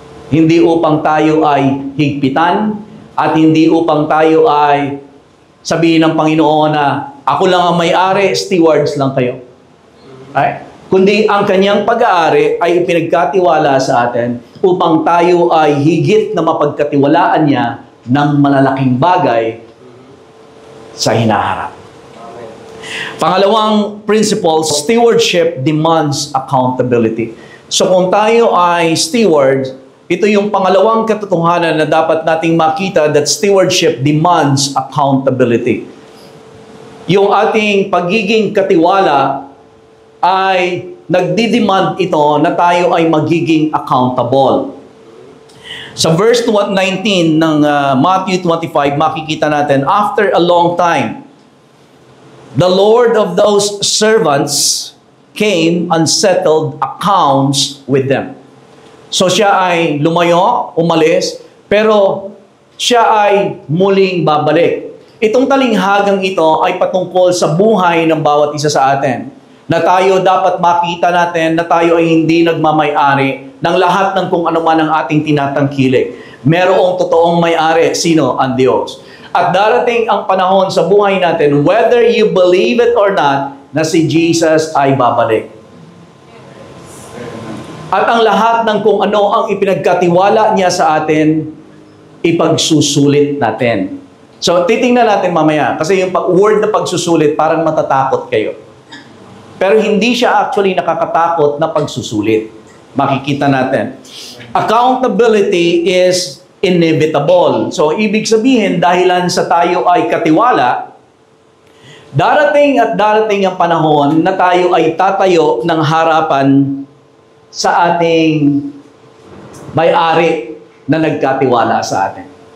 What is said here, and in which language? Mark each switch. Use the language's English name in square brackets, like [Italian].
[Filipino] Hindi upang tayo ay higpitan at hindi upang tayo ay sabihin ng Panginoon na ako lang ang may-ari, stewards lang kayo. [English] Right? [Filipino] Kundi ang kanyang pag-aari ay ipinagkatiwala sa atin upang tayo ay higit na mapagkatiwalaan niya ng malalaking bagay sa hinaharap. Pangalawang principle, [English] stewardship demands accountability. [Filipino] So kung tayo ay steward, ito yung pangalawang katotohanan na dapat nating makita, [English] that stewardship demands accountability. [Filipino] Yung ating pagiging katiwala ay nagdidemand ito na tayo ay magiging accountable. Sa verse 19 ng Matthew 25, makikita natin, [English] after a long time, the Lord of those servants came and settled accounts with them. [Filipino] So siya ay lumayo, umalis, pero siya ay muling babalik. Itong talinghagang ito ay patungkol sa buhay ng bawat isa sa atin. Na tayo dapat makita natin na tayo ay hindi nagmamay-ari ng lahat ng kung ano man ang ating tinatangkilik. Merong totoong may-ari, sino? Ang Diyos. At darating ang panahon sa buhay natin, [English] whether you believe it or not, [Filipino] na si Jesus ay babalik. At ang lahat ng kung ano ang ipinagkatiwala niya sa atin, ipagsusulit natin. So, titingnan natin mamaya. Kasi yung word na pagsusulit, parang matatakot kayo. Pero hindi siya actually nakakatakot na pagsusulit. Makikita natin. [English] Accountability is inevitable. [Filipino] So, ibig sabihin, dahilan sa tayo ay katiwala, darating at darating ang panahon na tayo ay tatayo ng harapan sa ating may-ari na nagkatiwala sa atin.